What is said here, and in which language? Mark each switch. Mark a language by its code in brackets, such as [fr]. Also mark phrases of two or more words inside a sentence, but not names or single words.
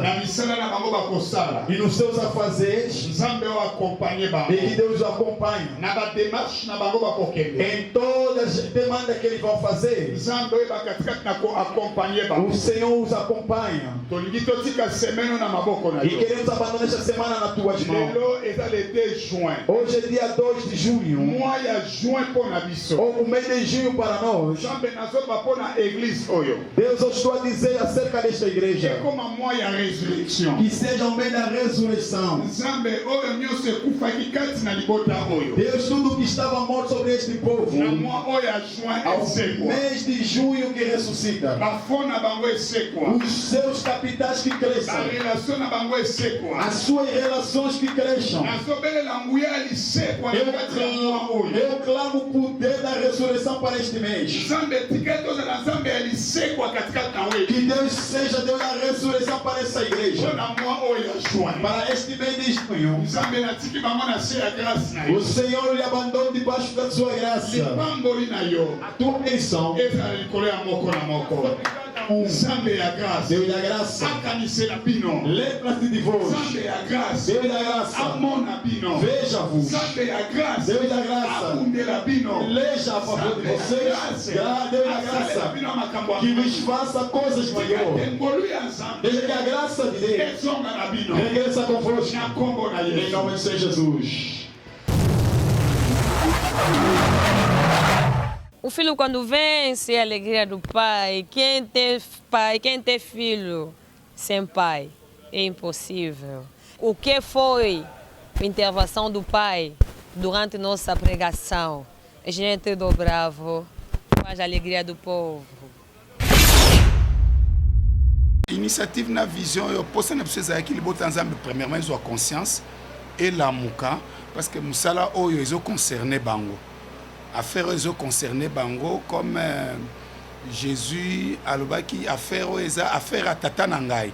[ln] Na misala na bango bakosala. [pt] E nos seus afazeres, [ln] Nzambe oyo accompagne bango. [pt] e que Deus o acompanhe. [ln] Na bademarche na bango bakokende. [pt] Em todas as demandas que eles vão fazer, [ln] Nzambe oyo bakatikati na accompagne bango. [pt] o Senhor os acompanha. [ln] Tolingi totika semaine oyo na maboko na [pt] E [ln] yo. [pt] queremos abandonar esta semana nas tuas mãos. [ln] Lelo eza [fr] le 2 juin. [pt] Hoje é dia 2 de junho, [ln] Mois ya juin mpo na biso. [pt] ou o mês de junho para nós. [ln] Nzambe nazoba mpo na église oyo. [pt] Deus, eu estou a dizer acerca desta igreja, [ln] ekoma mois ya résurrection. [pt] que seja o mês da ressurreição. [ln] Nzambe oyo nyonso ekufaki kati na libota oyo [pt] Deus, tudo que estava morto sobre este povo, [ln] na mois oyo ya juin [pt] ao [ln] esekwa [pt] mês de junho que ressuscita, [ln] bafo na bango esekwa [pt] os seus capitais que cresçam, [ln] barelation na bango esekwa [pt] as suas relações que cresçam. [ln] nazobelela nguya ya lisekwa na kati ya mois oyo [pt] Eu clamo o poder da ressurreição para este mês. [ln] nzambe etikali tozala nzambe ya lisekwa katikati na oyo [pt] Que Deus seja Deus da ressurreição para essa [ln] mpo [pt] igreja. [ln] na mois oyo ya juin [pt] Para este mês de junho, [ln] nzambe natiki bango na se ya grâce na yo [pt] o Senhor lhe abandona debaixo da sua graça. [ln] lipamboli na yo [pt] A tua bênção, [ln] ezala likolo ya moko na moko nzambe ya grâce [pt] Deus da graça, [ln] akanisela bino [pt] lembra-te de vós. [ln] nzambe ya grâce [pt] Deus da graça, [ln] amona bino [pt] veja-vos. [ln] nzambe ya grâce [pt] Deus da graça, [ln] akundela bino [pt] leja a favor de vocês. Deus da [ln] asalela [pt] graça, [ln] bino makambo [pt] que vos faça coisas maiores. [ln] engolu ya nzambe [pt] Desde que a graça de Deus [ln] ezonga na bino [pt] regressa convosco. [ln] na nkombo na [pt] Em [ln] yesu [pt] nome de Senhor Jesus. O filho, quando vence a alegria do pai, quem tem filho sem pai, é impossível. O que foi a intervenção do pai durante nossa pregação? A gente do bravo, faz a alegria do povo. [ln] Initiative na vision yo posa na biso ezalaki libota nzambe premièrement ezwa conscience elamuka [fr] parce que [ln] mosala oyo ezoconcerne bango affaire oyo concerne bango comme Jésus alobaki affaire oyo eza [fr] affaire à [ln] tata na ngai.